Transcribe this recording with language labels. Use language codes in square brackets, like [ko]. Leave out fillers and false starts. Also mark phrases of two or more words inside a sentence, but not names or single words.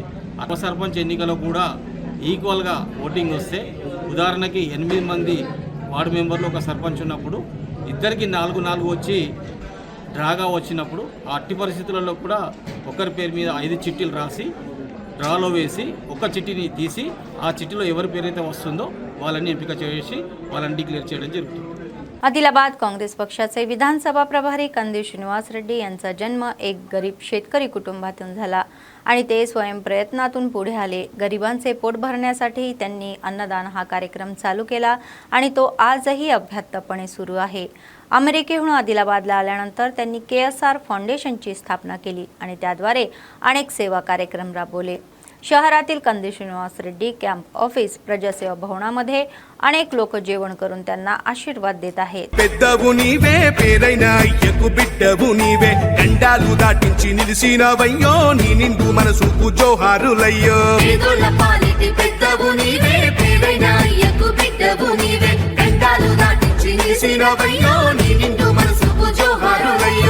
[te] ఉప సర్పంచ్ ఎన్నికలో కూడా [en] equal voting [te] వస్తే ఉదాహరణకి 8 మంది [en] ward members [te] ఒక సర్పంచ్ ఉన్నప్పుడు ఇద్దరికి 4 వచ్చి డ్రాగా వచ్చినప్పుడు ఆ అట్టి పరిస్థితులలో కూడా ఒకరి పేరు మీద 5 చిట్టీలు రాసి డ్రాలో వేసి ఒక చిట్టిని తీసి ఆ చిట్టిలో ఎవరి పేరైతే వస్తుందో వాళ్ళని ఎంపిక చేసి వాళ్ళని डिक्लेअर చేయడం జరుగుతుంది. [mr] आदिलाबाद काँग्रेस पक्षाचे विधानसभा प्रभारी कंदी श्रीनिवास रेड्डी यांचा जन्म एक गरीब शेतकरी कुटुंबातून झाला आणि ते स्वयंप्रयत्नातून पुढे आले. गरिबांचे पोट भरण्यासाठी त्यांनी अन्नदान हा कार्यक्रम चालू केला आणि तो आजही अभ्यासपणे सुरू आहे. अमेरिकेहून आदिलाबादला आल्यानंतर त्यांनी KSR फाउंडेशनची स्थापना केली आणि त्याद्वारे अनेक सेवा कार्यक्रम राबवले. शहरातील कंदी श्रीनिवास रेड्डी कॅम्प ऑफिस प्रजासेवा भवनामध्ये अनेक लोक जेवण करून त्यांना आशीर्वाद देत आहेत. [te] పెద్దవు నీవే పేరైన అయ్యకు బిడ్డవు నీవే గండాలు దాటించి నిలిసినవయ్యో నీ నిండు మనసుకు జోహారులయ్యో పేదల పాలిటి పెద్దవు నీవే పేరైన అయ్యకు బిడ్డవు నీవే గండాలు దాటించి నిలిసినవయ్యో నీ నిండు మనసుకు జోహారులయ్యో